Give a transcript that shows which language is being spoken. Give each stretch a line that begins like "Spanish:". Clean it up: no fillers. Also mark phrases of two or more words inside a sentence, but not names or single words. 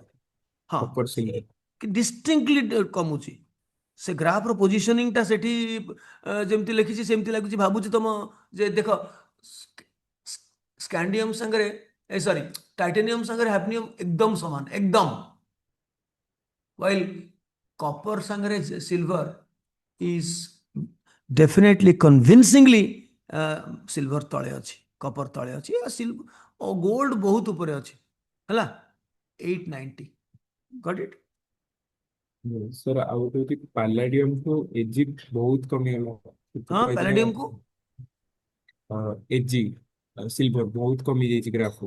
Odia: କହୁଛ? ହଁ,
English: copper silver.
Odia: ଡିଷ୍ଟିଙ୍କଲି କମୁଛି। ସେ ଗ୍ରାଫର ପୋଜିସନିଂଟା ସେଠି ଯେମିତି ଲେଖିଛି ସେମିତି ଲାଗୁଛି, ଭାବୁଛି ତମ ଯେ ଦେଖ, ସ୍କାଣ୍ଡିୟମ ସାଙ୍ଗରେ, ସରି, ଟାଇଟାନିୟମ ସାଙ୍ଗରେ ହାଫନିୟମ ଏକଦମ ସମାନ, ଏକଦମ।
English: while copper
Odia: sangare
English: silver is definitely convincingly silver
Odia: ତଳେ ଅଛି, କପର ତଳେ ଅଛି, ଗୋଲ୍ଡ ବହୁତ ଉପରେ ଅଛି, ହେଲା, 890।
English: got it?
Odia: ସାର୍ ଆଉ ଗୋଟେ ହଉଛି ପାଲାଡିୟମ ଠୁ ଏଜି ବହୁତ କମିଗଲା, ହଁ, ସେଥିପାଇଁ ପ୍ୟାଲାଡିୟମକୁ, ଏଜି ସିଲଭର ବହୁତ କମି ଯାଇଛି ଗ୍ରାଫରୁ।